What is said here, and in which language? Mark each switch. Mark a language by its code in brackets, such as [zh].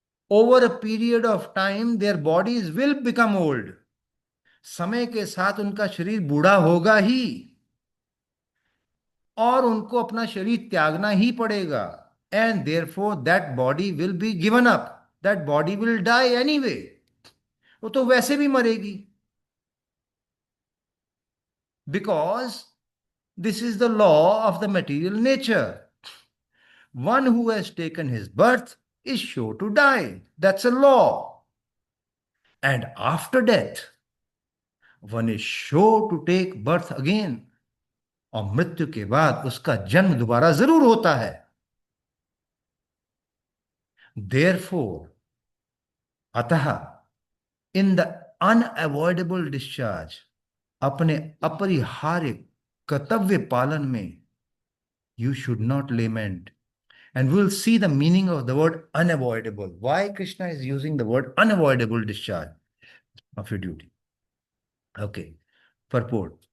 [en] Over a period of time their bodies will become old. [hi] समय के साथ उनका शरीर बूढ़ा होगा ही और उनको अपना शरीर त्यागना ही पड़ेगा. [en] And therefore that body will be given up, that body will die anyway. [hi] वो तो वैसे भी मरेगी, [en] Because this is the law of the material nature. One who has taken his birth is sure to die. That's a law. And after death, one is sure to take birth again. [hi] और मृत्यु के बाद उसका जन्म दोबारा जरूर होता है. [en] Therefore, [hi] अतः, [en] in the unavoidable discharge, [hi] अपने अपरिहार्य कर्तव्य पालन में, [en] you should not lament. And we'll see the meaning of the word unavoidable. Why Krishna is using the word unavoidable discharge of your duty. Okay. Purport.